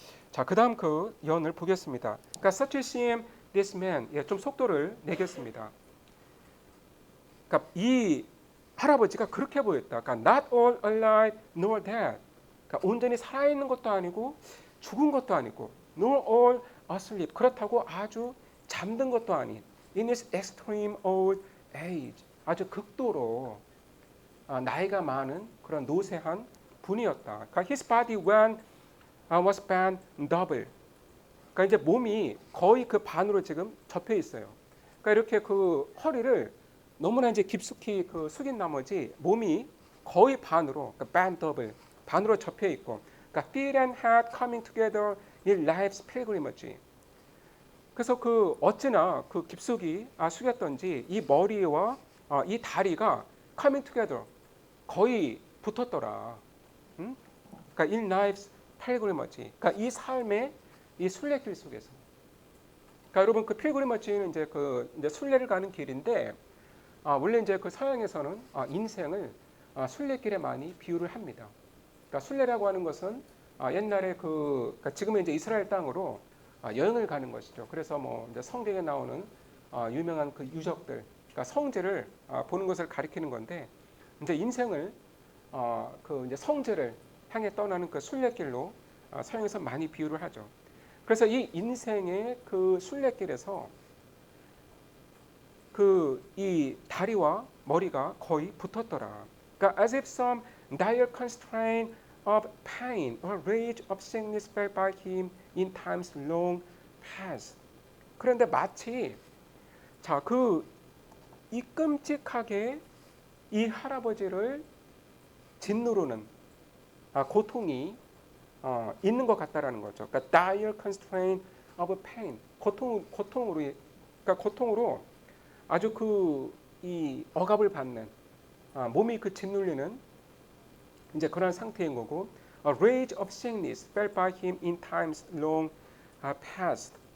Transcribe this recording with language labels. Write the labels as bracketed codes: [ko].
[ko] 자, 그다음 그 예언을 보겠습니다. 그러니까 [en] such seem this man, [ko] 좀 속도를 내겠습니다. 그러니까 이 할아버지가 그렇게 보였다. [en] 그러니까 not all alive nor dead. [ko] 그러니까 온전히 살아있는 것도 아니고 죽은 것도 아니고 [en] nor all asleep. [ko] 그렇다고 아주 잠든 것도 아닌 [en] in his extreme old age. [ko] 아주 극도로 나이가 많은 그런 노쇠한 분이었다. [en] 그러니까 his body when was bent double. [ko] 그러니까 이제 몸이 거의 그 반으로 지금 접혀 있어요. 그러니까 이렇게 그 허리를 너무나 이제 깊숙이 그 숙인 나머지 몸이 거의 반으로, 그러니까 [en] bent double, [ko] 반으로 접혀 있고, 그러니까 [en] feet and head coming together in life's pilgrimage. [ko] 그래서 그 어찌나 그 깊숙이 숙였던지 이 머리와 이 다리가 [en] coming together [ko] 거의 붙었더라. [en] 그러니까 in life's pilgrimage. [ko] 그러니까 이 삶의 이 순례길 속에서. 그러니까 여러분 그 pilgrimage는 이제 그 이제 순례를 가는 길인데 원래 이제 그 서양에서는 인생을 순례길에 많이 비유를 합니다. 그러니까 순례라고 하는 것은 옛날에 그러니까 지금은 이제 이스라엘 땅으로 여행을 가는 것이죠. 그래서 뭐 이제 성경에 나오는 유명한 그 유적들, 그러니까 성지를 보는 것을 가리키는 건데 이제 인생을 그 이제 성지를 향해 떠나는 그 순례길로 서양에서 많이 비유를 하죠. 그래서 이 인생의 그 순례길에서 그 이 다리와 머리가 거의 붙었더라. [en] 그러니까 as if some dire constraint of pain or rage of sickness felt by him in times long past. [ko] 그런데 마치 자, 그 이 끔찍하게 이 할아버지를 짓누르는 고통이 있는 것 같다라는 거죠. 그러니까 [en] dire constraint of pain, [ko] 고통으로 아주 그 이 억압을 받는 몸이 그 짓눌리는 이제 그런 상태인 거고, [en] rage of sickness felt by him in times long past.